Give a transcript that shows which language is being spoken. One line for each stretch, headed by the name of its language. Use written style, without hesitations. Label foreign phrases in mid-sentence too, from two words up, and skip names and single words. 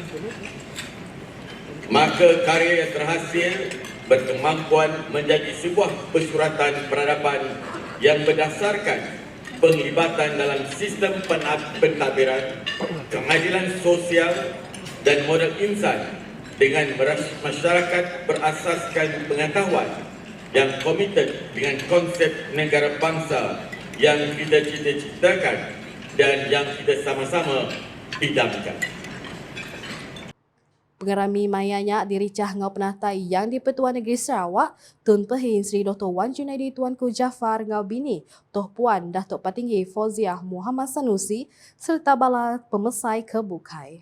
Malay: Maka karya yang terhasil berkemampuan menjadi sebuah persuratan peradaban yang berdasarkan penglibatan dalam sistem pentadbiran, keadilan sosial dan modal insan dengan masyarakat berasaskan pengetahuan yang komited dengan konsep negara bangsa yang kita cita-citakan dan yang kita sama-sama idamkan.
Iban: Pengerami mayanya diricah ngau penatai yang di Pertuan Negeri Sarawak, Tun Pehin Sri Dr. Wan Junaidi Tuanku Jaafar ngau bini, Toh Puan Datuk Patinggi Fauziah Muhammad Sanusi serta bala pemesai ke Bukai.